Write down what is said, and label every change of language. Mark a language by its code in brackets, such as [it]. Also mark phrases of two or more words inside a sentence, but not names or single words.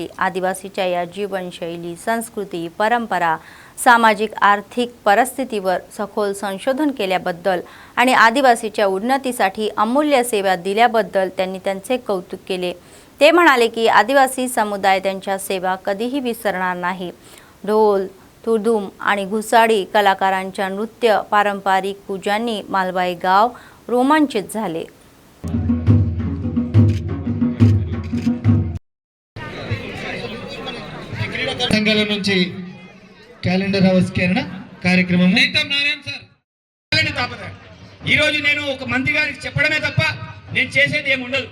[mr] आदिवासीच्या या जीवनशैली, संस्कृती, परंपरा, सामाजिक आर्थिक परिस्थितीवर सखोल संशोधन केल्याबद्दल आणि आदिवासीच्या उन्नतीसाठी अमूल्य सेवा दिल्याबद्दल त्यांनी त्यांचे कौतुक केले. ते म्हणाले की आदिवासी समुदाय त्यांच्या सेवा कधीही विसरणार नाही. ढोल, तुडुम आणि घुसाडी कलाकारांच्या नृत्य, पारंपरिक पूजांनी मालवाई गाव रोमांचित झाले. [te] సంఘాల నుంచి క్యాలెండర్ ఆవిష్కరణ కార్యక్రమం. నారాయణ సార్ ఈ రోజు నేను ఒక మంత్రి గారికి చెప్పడమే తప్ప నేను చేసేది ఏమి ఉండదు.